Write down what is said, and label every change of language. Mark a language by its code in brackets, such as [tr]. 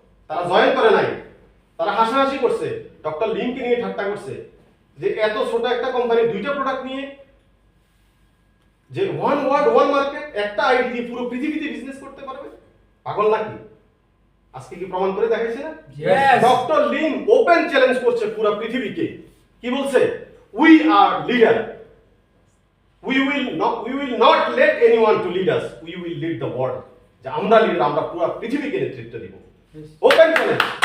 [bn] তারা জয়েন করে নাই, তারা হাসাহাসি করছে, ডক্টর লিমকে নিয়ে ঠাট্টা করছে যে এত ছোট একটা কোম্পানি 2টা প্রোডাক্ট নিয়ে, যে ওয়ান ওয়ার্ল্ড ওয়ান মার্কেট, একটা আইডি দিয়ে পুরো পৃথিবীতে বিজনেস করতে পারবে, পাগল নাকি? আজকে কি প্রমাণ করে দেখাইছে না? ডক্টর লিম ওপেন চ্যালেঞ্জ করছে পুরো পৃথিবীকে। কি বলছে? [en] We are leader, we will not let anyone to lead us, we will lead the world। [bn] যে আমরা লিডার, আমরা পুরো পৃথিবীকে নেতৃত্ব দিব। Open challenge.